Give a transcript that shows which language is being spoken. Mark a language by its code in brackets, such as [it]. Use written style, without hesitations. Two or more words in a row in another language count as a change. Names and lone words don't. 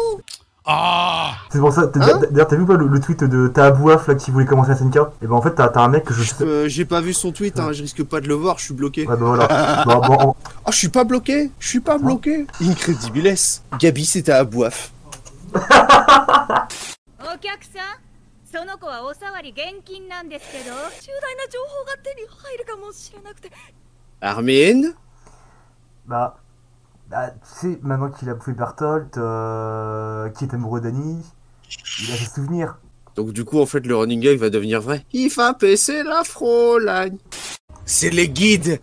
[fr] Ah. C'est pour ça. D'ailleurs, t'as vu pas le tweet de Taabouaf là qui voulait commencer la SNK? Et ben en fait, t'as un mec que j'ai pas vu son tweet, hein, je risque pas de le voir, je suis bloqué. Ouais, bah voilà. Bon, Oh, je suis pas bloqué, je suis pas bloqué. Incredibles. Gabi, c'était à Abouaf. [ja] お客さん、その子はおさわり現金なんですけど、重大な情報が手に入るかもしれなくて。 [fr] Armin? Bah, tu sais, maintenant qu'il a bouffé Berthold, qui est amoureux d'Annie, il a ses souvenirs. Donc du coup, en fait, le running gag va devenir vrai. Il va baisser la Fräulein. C'est le guide.